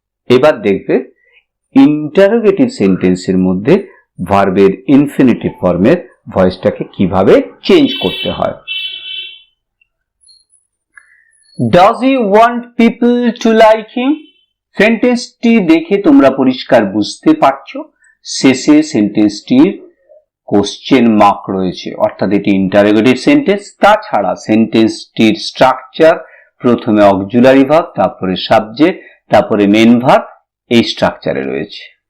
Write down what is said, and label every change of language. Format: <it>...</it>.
<bn>এবার দেখবে ইন্টারোগেটিভ সেন্টেন্সের মধ্যে ভার্বের ইনফিনিটিভ ফর্মের ভয়েসটাকে কিভাবে চেঞ্জ করতে হয়।</bn> <en>Does he want people to like him?</en> <bn>সেন্টেন্সটি দেখে তোমরা পরিষ্কার বুঝতে পারছো শেষে সেন্টেন্সটির কোশ্চেন মার্ক রয়েছে, অর্থাৎ এটি ইন্টারোগেটিভ সেন্টেন্স। তাছাড়া সেন্টেন্সটির স্ট্রাকচার প্রথমে অক্সিলারি ভার্ব, তারপরে সাবজেক্ট, তারপরে মেইন ভার্ব, এই স্ট্রাকচারে রয়েছে।</bn>